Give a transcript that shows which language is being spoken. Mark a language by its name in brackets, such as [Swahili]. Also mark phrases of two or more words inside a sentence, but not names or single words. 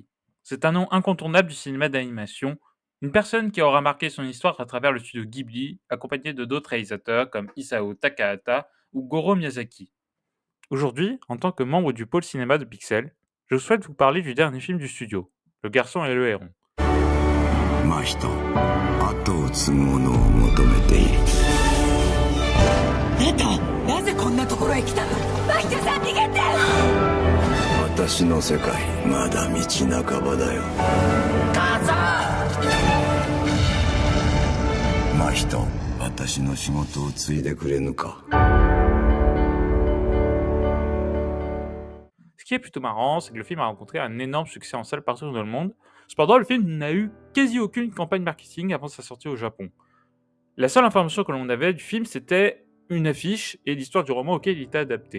[French] C'est un nom incontournable du cinéma d'animation, une personne qui aura marqué son histoire à travers le studio Ghibli, accompagné de d'autres réalisateurs comme Isao Takahata ou Goro Miyazaki. Aujourd'hui, en tant que membre du pôle cinéma de Pixel, je souhaite vous parler du dernier film du studio, Le Garçon et le Héron. [Japanese] 真人後を継ぐ者を求めている。あんたなぜこんなところへ来たの？マヒトさん逃げて！私の世界まだ道半ばだよ。母さん！真人、私の仕事を継いでくれぬか。 [French] Ce qui est plutôt marrant, c'est que le film a rencontré un énorme succès en salle partout dans le monde. Cependant, le film n'a eu quasi aucune campagne marketing avant sa sortie au Japon. La seule information que l'on avait du film, c'était une affiche et l'histoire du roman auquel il était adapté.